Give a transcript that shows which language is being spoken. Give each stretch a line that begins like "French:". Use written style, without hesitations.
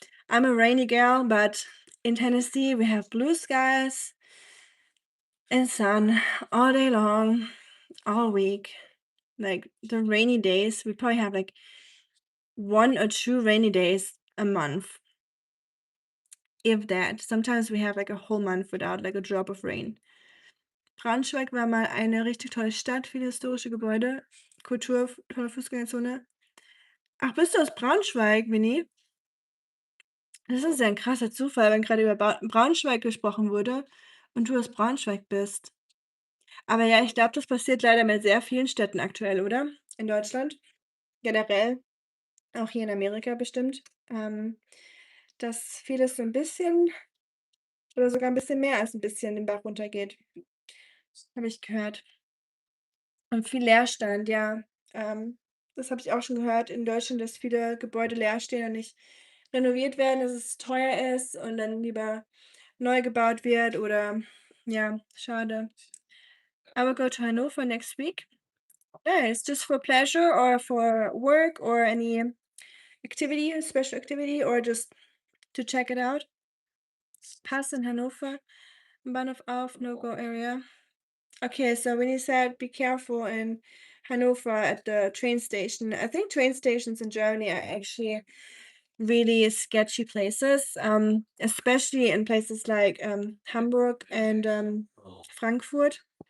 English: I'm a rainy gal, but in Tennessee we have blue skies and sun all day long, all week. Like the rainy days, we probably have like 1 or 2 rainy days a month, if that. Sometimes we have like a whole month without like a drop of rain.
German: Braunschweig war mal eine richtig tolle Stadt, viele historische Gebäude, Kultur, tolle Fußgängerzone. Ach, bist du aus Braunschweig, Winnie? Das ist ja ein krasser Zufall, wenn gerade über Braunschweig gesprochen wurde und du aus Braunschweig bist. Aber ja, ich glaube, das passiert leider mit sehr vielen Städten aktuell, oder? In Deutschland, generell, auch hier in Amerika bestimmt, dass vieles so ein bisschen oder sogar ein bisschen mehr als ein bisschen den Bach runtergeht, habe ich gehört. Und viel Leerstand, ja. Das habe ich auch schon gehört in Deutschland, dass viele Gebäude leer stehen und nicht renoviert werden, dass es teuer ist und dann lieber neu gebaut wird oder ja, schade.
English: I will go to Hannover next week. Nice. Just for pleasure or for work or any activity, a special activity, or just to check it out?
German: Pass in Hannover, Bahnhof auf, no-go area.
English: Okay, so when you said be careful in Hanover at the train station, I think train stations in Germany are actually really sketchy places, especially in places like Hamburg and Frankfurt.